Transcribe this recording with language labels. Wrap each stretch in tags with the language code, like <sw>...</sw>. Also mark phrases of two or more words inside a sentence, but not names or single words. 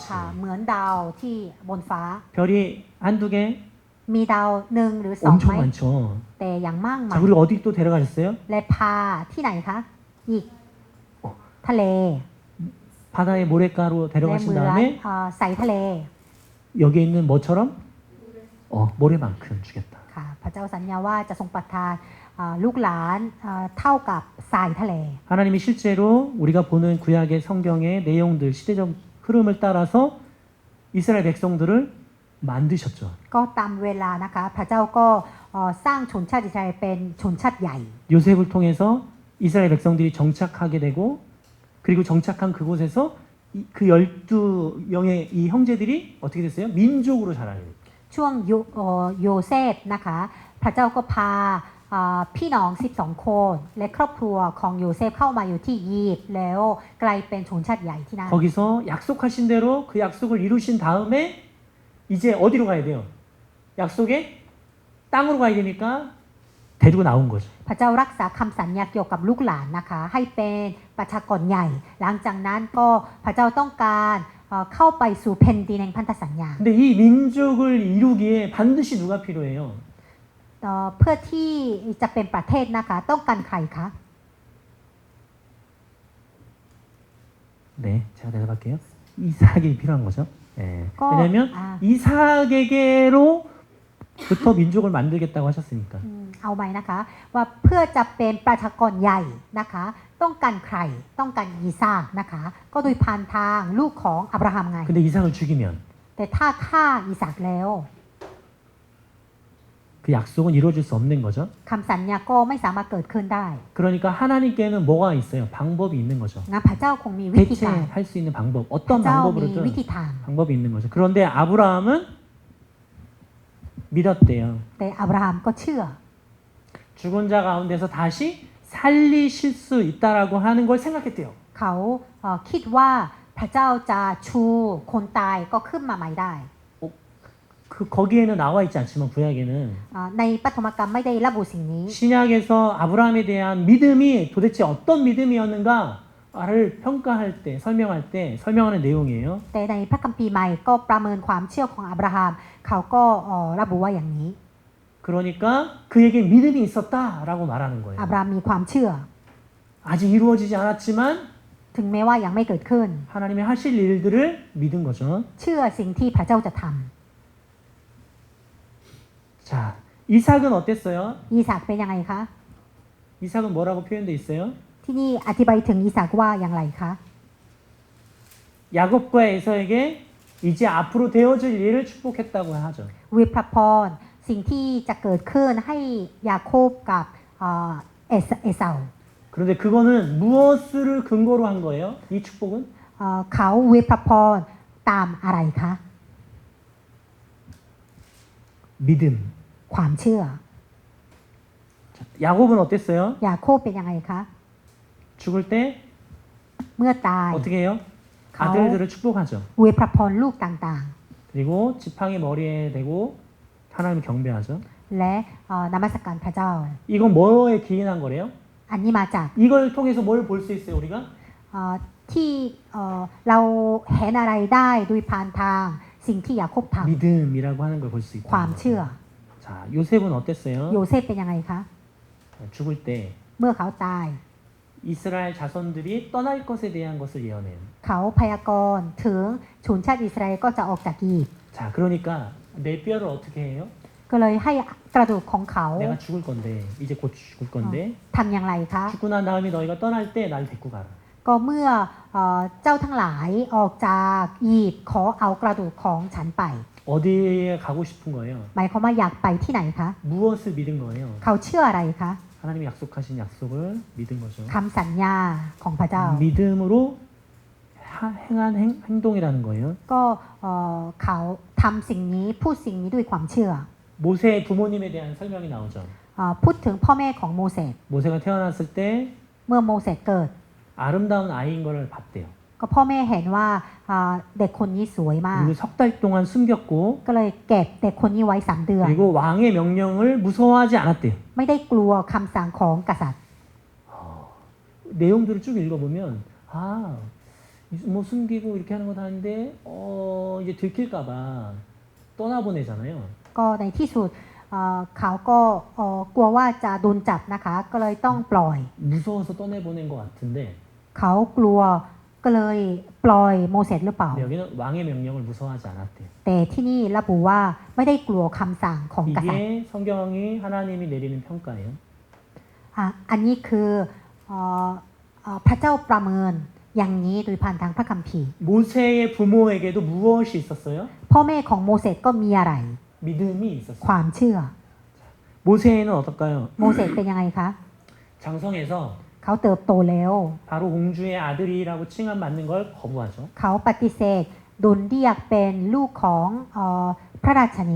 <th>ค่ะเหมือนดาวที่บนฟ้า</th> <ko>별이 한두 개</ko> <th>มีดาว1 หรือ 2</th> <ko>엄청</ko> <th>ไหม</th> <ko>많죠.</ko> <th>แต่อย่างมากมา</th> <ko>자</ko> <th>ย</th> <ko>그리고 어디 또 데려가셨어요?</ko> <th>และพาที่ไหนคะ อีกทะเล</th> <ko>바다에 모래가루</ko> <th>และ</th> <ko>데려가신</ko> <th>เหมือน</th> <ko>다음에</ko> <th>ใส่ทะเล</th> <ko>여기에 있는 뭐처럼? 모래만큼 주겠다.</ko> <th>ค่ะพระเจ้าสัญญาว่าจะทรงประทานลูกหลานเท่ากับทรายทะเล</th> <ko>하나님이 실제로 우리가 보는 구약의 성경의 내용들 시대적 흐름을 따라서 이스라엘 백성들을 만드셨죠.</ko> <th>ก็ตามเวลานะคะพระเจ้าก็สร้างชนชาติอิสราเอลเป็นชนชาติใหญ่</th> <ko>요셉을 통해서 이스라엘 백성들이 정착하게 되고 그리고 정착한 그곳에서 그 12명의 이 형제들이 어떻게 됐어요? 민족으로 자라요.</ko> <th>ช่วงโยเซฟนะคะพระเจ้าก็พาพี่น้อง12คนและครอบครัวของโยเซฟเข้ามาอยู่ที่ยียิปต์แล้วกลายเป็นชนชาติใหญ่ที่นั่น</th> <ko>거기서 약속하신 대로 그 약속을 이루신 다음에 이제 어디로 가야 돼요? 약속의 땅으로 가야 되니까 데리고 나온 거죠.</ko> <th>พระเจ้ารักษาคำสัญญาเกี่ยวกับลูกหลานนะคะให้เป็นประชากรใหญ่ หลังจากนั้นก็พระเจ้าต้องการเข้าไปสู่แผ่นดินแห่งพันธสัญญา</th> <ko>근데 이 민족을 이루기에 반드시 누가 필요해요?</ko> <th>เพื่อที่จะเป็นประเทศนะคะต้องการใครคะ</th> <ko>네, 제가 대답할게요. 이삭이 필요한 거죠. 네. 왜냐하면 이삭에게로부터 민족을 만들겠다고 하셨으니까.</ko> <th>เอาไหมนะคะว่าเพื่อจะเป็นประชากรใหญ่นะคะต้องการใครต้องการอีซากนะคะก็โดยผ่านทางลูกของอับราฮัมไง</th> <ko>근데 이삭을 죽이면</ko> <th>แต่ถ้าฆ่าอีซากแล้ว</th> <ko>그 약속은 이루어질 수 없는 거죠.</ko> <th>คำสัญญาก็ไม่สามารถเกิดขึ้นได้</th> <ko>그러니까 하나님께는 뭐가 있어요? 방법이 있는 거죠.</ko> <th>งั้นพระเจ้าคงมีวิธีการ</th> <ko>대체할 수 있는 방법,</ko> <th>พระ</th> <ko>어떤</ko> <th>เจ้ามี</th> <ko>방법으로든</ko> <th>วิธีทาง</th> <ko>방법이 있는 거죠. 그런데 아브라함은 믿었대요.</ko> <th>แต่อับราฮัมก็เชื่อ</th> <ko>죽은 자 가운데서 다시 살리실 수 있다라고 하는 걸 생각했대요.</ko> <th>เขาคิดว่าพระเจ้าจะชูคนตายก็ขึ้นมาใหม่ได้</th> <ko>그 거기에는 나와 있지 않지만 구약에는</ko> <th>ในปฐมกาลไม่ได้ระบุสิ่งนี้</th> <ko>신약에서 아브라함에 대한 믿음이 도대체 어떤 믿음이었는가를 평가할 때 설명하는 내용이에요.</ko> <th>แต่ในพระคัมภีร์ใหม่ก็ประเมินความเชื่อของอับราฮัมเขาก็ระบุว่าอย่างนี้</th> <ko>그러니까 그에게 믿음이 있었다라고 말하는 거예요.</ko> <th>อับราฮัมมีความเชื่อ</th> <ko>아직 이루어지지 않았지만</ko> <th>ถึงแม้ว่ายังไม่เกิดขึ้น</th> <ko>하나님이 하실 일들을 믿은 거죠.</ko> <th>เชื่อสิ่งที่พระเจ้าจะท</th> <ko>자, 이삭은 어땠어요?</ko> <th>ำอีสากเป็นยังไงคะ</th> <ko>이삭은 뭐라고 표현돼 있어요?</ko> <th>ที่นี่อธิบายถึงอีสากว่าอย่างไรคะ</th> <ko>야곱과 에서에게 이제 앞으로 되어질 일을 축복했다고 하죠.</ko> <th>วิพระพรสิ่งที่จะเกิดขึ้นให้ยาโคบกับเอเสา</th> <ko>그런데 그거는 무엇을 근거로 한 거예요? 이 축복은?</ko> <th>เขาวิพระพรตามอะไรคะ</th> <ko>믿음.</ko> <th>ความเชื่อ</th> <ko>야곱은 어땠어요?</ko> <th>ยาโคบเป็นยังไงคะ</th> <ko>죽을 때</ko> <th>เมื่อตาย</th> <ko>어떻게 해요? 가오. 아들들을 축복하죠.</ko> <th>วิพระพรลูกต่าง</th> <ko>그리고 지팡이 머리에 대고 하나님 경배하죠.</ko> <th>ๆ และนมัสการพระเจ้า</th> <ko>이건 뭐에 기인한 거래요?</ko> <th>อันนี้มาจาก</th> <ko>이걸 통해서 뭘 볼 수 있어요, 우리가?</ko> <th>ที่เราเห็นอะไรได้โดยผ่านทางสิ่งที่ยาโคบท</th> <ko>믿음이라고 하는 걸 볼 수</ko> <th>ำ</th> <ko>있다.</ko> <th>ความเชื่อ</th> <ko>자, 요셉은 어땠어요?</ko> <th>โยเซฟเป็นยังไงคะ</th> <ko>죽을 때</ko> <th>เมื่อเขาตาย</th> <ko>이스라엘 자손들이 떠날 것에 대한 것을 예언해요.</ko> <th>เขาพยากรณ์ถึงชนชาติอิสราเอลก็จะออกจากอียิปต์</th> <ko>자, 그러니까 내 뼈를 어떻게 해요?</ko> <th>ก็เลยให้กระดูกของเขา</th> <ko>내가 죽을 건데 이제 곧 죽을 건데</ko> <th>ทำอย่างไรคะ</th> <ko>죽고 난 다음에 너희가 떠날 때 날 데리고 가라.</ko> <th>ก็เมื่อเจ้าทั้งหลายออกจากอียิปต์ขอเอากระดูกของฉันไป</th> <ko>어디에 가고 싶은 거예요?</ko> <th>หมายความว่าอยากไปที่ไหนคะ</th> <ko>무엇을 믿은 거예요?</ko> <th>เขาเชื่ออะไรคะ</th> <ko>하나님이 약속하신 약속을 믿은 거죠.</ko> <th>คำสัญญาของพระเจ้า</th> <ko>믿음으로 행한 행동이라는 거예요.</ko> <th>ก็เขาทำสิ่งนี้พูดสิ่งนี้ด้วยความเชื่อ</th> <ko>모세의 부모님에 대한 설명이 나오죠.</ko> <th>พูดถึงพ่อแม่ของโมเสส</th> <ko>모세가 태어났을 때</ko> <th>เมื่อโมเสสเกิด</th> <ko>아름다운 아이인 걸 봤대요.</ko> <th>ก็พ่อแม่เห็นว่าเด็กคนนี้สวยมาก</th> <ko>그리고 석 달 동안 숨겼고</ko> <th>ก็เลยเก็บเด็กคนนี้ไว้3 เดือน</th> <ko>그리고 왕의 명령을 무서워하지 않았대요.</ko> <th>ไม่ได้กลัวคำสั่งของกษัตริย์</th> <ko>내용들을 쭉 읽어보면 뭐 숨기고 이렇게 하는 거 다 하는데 이제 들킬까봐 떠나보내잖아요.</ko> <th>ก็ในที่สุดเขาก็กลัวว่าจะโดนจับนะคะ ก็เลยต้องปล่อย</th> <ko>무서워서 떠내보낸 것 같은데</ko> <th>เขากลัวก็เลยปล่อยโมเสสหรือเปล่า</th> <ko>근데 여기는 왕의 명령을 무서워하지 않았대요.</ko> <th>แต่ที่นี่ระบุว่าไม่ได้กลัวคำสั่งของกษัตริย์</th> <ko>이게 성경이 하나님이 내리는 평가예요.</ko> <th>อันนี้คือพระเจ้าประเมินอย่างนี้โดยผ่านทางพระคัมภีร์</th> <ko>모세의 부모에게도 무엇이 있었어요?</ko> <th>พ่อแม่ของโมเสสก็มีอะไร</th> <ko>믿음이 있었어요.</ko> <th>ความเชื่อ</th> <ko>모세는 어떨까요?</ko> <th>โมเสสเป็นยังไงคะ</th> <ko>장성해서</ko> <th>เขาเติบโตแล้ว</th> <ko>바로 공주의 아들이라고 칭함받는 걸 거부하죠.</ko> <th>เขาปฏิเสธโดนเรียกเป็นลูกของพระราชนี</th>